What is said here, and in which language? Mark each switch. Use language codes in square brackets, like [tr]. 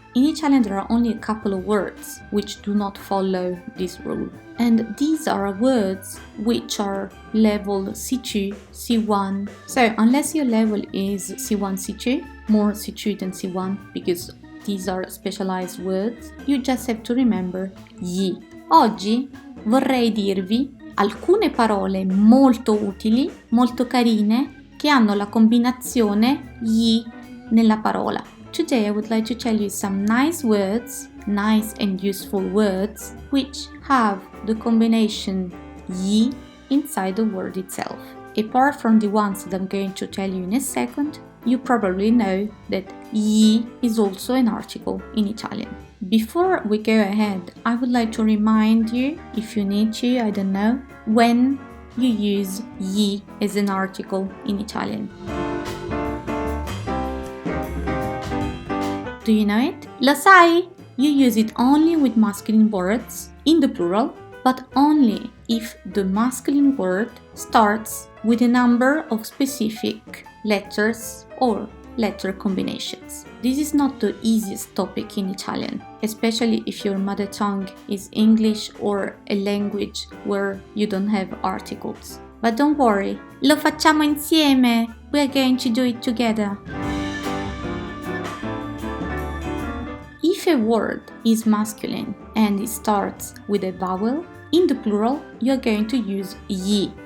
[en] In Italian there are only a couple of words which do not follow this rule. And these are words which are level C2, C1. So unless your level is C1, C2, more C2 than C1 because these are specialized words, you just have to remember yi. [it] Oggi vorrei dirvi alcune parole molto utili, molto carine, che hanno la combinazione yi nella parola. [en] Today I would like to tell you some nice words, nice and useful words, which have the combination yi inside the word itself. Apart from the ones that I'm going to tell you in a second, you probably know that yi is also an article in Italian. Before we go ahead, I would like to remind you, if you need to, I don't know, when you use yi as an article in Italian. Do you know it? [it] Lo sai? [en] You use it only with masculine words in the plural, but only if the masculine word starts with a number of specific letters or letter combinations. This is not the easiest topic in Italian, especially if your mother tongue is English or a language where you don't have articles. But don't worry, [it] lo facciamo insieme! [en] We are going to do it together. If a word is masculine and it starts with a vowel, in the plural you are going to use yi.